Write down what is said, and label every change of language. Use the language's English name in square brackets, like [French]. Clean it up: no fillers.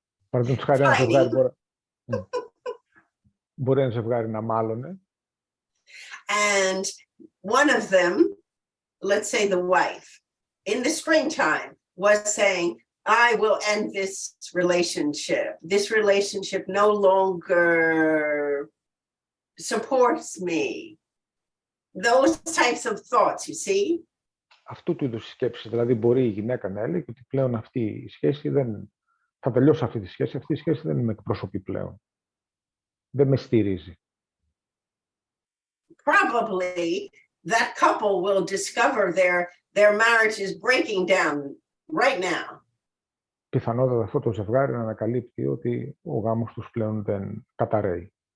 [Greek] Παραδείγματος χάρη, ένα ζευγάρι μπορεί ένα ζευγάρι να μάλωνε. [English] And one of them, let's say the wife, in the springtime was saying, I will end this relationship. This relationship no longer supports me. those types of thoughts, you see? [Greek] Αυτού του είδους σκέψεις. Δηλαδή, μπορεί η γυναίκα να έλεγε ότι πλέον αυτή η σχέση δεν. Θα τελειώσω αυτή τη σχέση. Αυτή η σχέση δεν με εκπροσωπεί πλέον. Δεν με στηρίζει. [English] Probably that couple will discover their marriage is breaking down right now. [Greek] Πιθανότατα αυτό το ζευγάρι να ανακαλύπτει ότι ο γάμος τους πλέον δεν καταραίει.